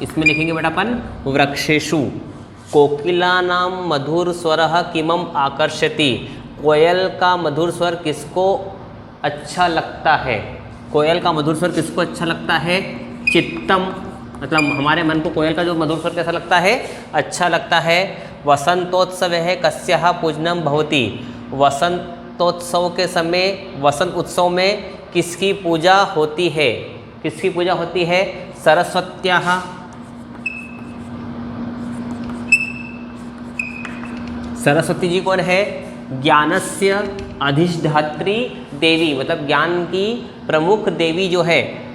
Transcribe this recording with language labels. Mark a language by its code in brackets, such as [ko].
[hi] इसमें लिखेंगे बेटा अपन [sa] वृक्षेषु। कोकिलानां मधुर स्वरः किमम आकर्षति। [hi] कोयल का मधुर स्वर किसको अच्छा लगता है। कोयल का मधुर स्वर किसको अच्छा लगता है, चित्तम, मतलब हमारे मन को कोयल का जो मधुर स्वर कैसा लगता है, अच्छा लगता है। [sa] वसंतोत्सव है कस्याः पूजनम भवति। [hi] वसंतोत्सव के समय, वसंत उत्सव में किसकी पूजा होती है, किसकी पूजा होती है, सरस्वत्याः। सरस्वती जी कौन है, [sa] ज्ञानस्य अधिष्ठात्री देवी, [hi] मतलब ज्ञान की प्रमुख देवी जो है